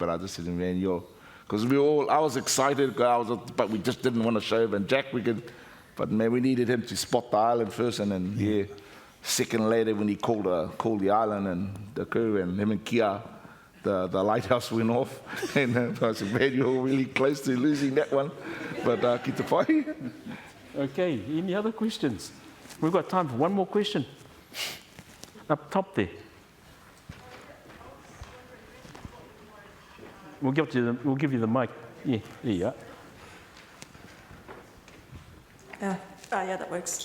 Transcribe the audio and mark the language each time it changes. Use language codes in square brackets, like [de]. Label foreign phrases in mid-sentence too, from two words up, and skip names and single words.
[en] But I just said, man, because I was excited, but we just didn't want to show him. And Jack, but man, we needed him to spot the island first, and then second later when he called the island and the crew and him and Kia, the lighthouse went off, and I said, man, you're really close to losing that one. But [mi] ki te pai. [en] Okay, any other questions? We've got time for one more question. Up top there. We'll give you the mic. Yeah, there you are. Yeah, that works.